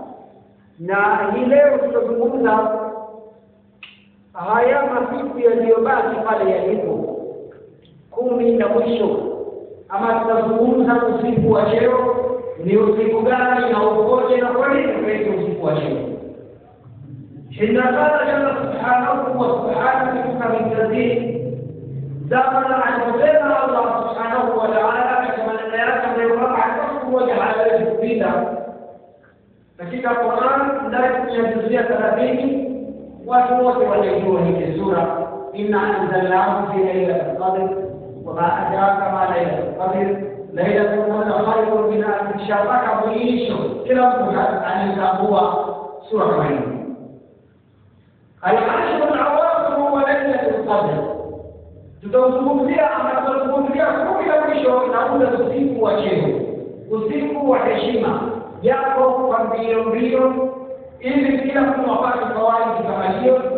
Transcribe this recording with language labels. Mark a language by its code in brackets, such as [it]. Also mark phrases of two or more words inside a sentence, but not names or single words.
[sw] Na hii leo tutazungumza haya masiku yaliyobaki pale yalipo 10 na mwisho, ama tutazungumza usiku wa leo ni usiku gani na ukoje na kwa nini tunaita usiku wa leo. [ar] إن قال جل سبحانه وتعالى في كتابه العزيز, [sw] zamana aliposema Allah [ar] سبحانه وتعالى [sw] katika maneno yake ambayo moja hayawezipita katika Qur'an ndani ya juzia 30, watu wote wanajua hii sura, [ar] إنا أنزلناه في ليلة القدر وما أدراك ما ليلة القدر ليلة القدر خير من ألف شهر. [sw] Mwisho kila mtu anatambua sura hii. [ar] العشر الأواخر وليلة القدر, [sw] Tutazungumzia kumi la mwisho na ule usiku wa cheo, usiku wa heshima, japo kwa mbio ili kila mtu apate fawaidi kama hiyo.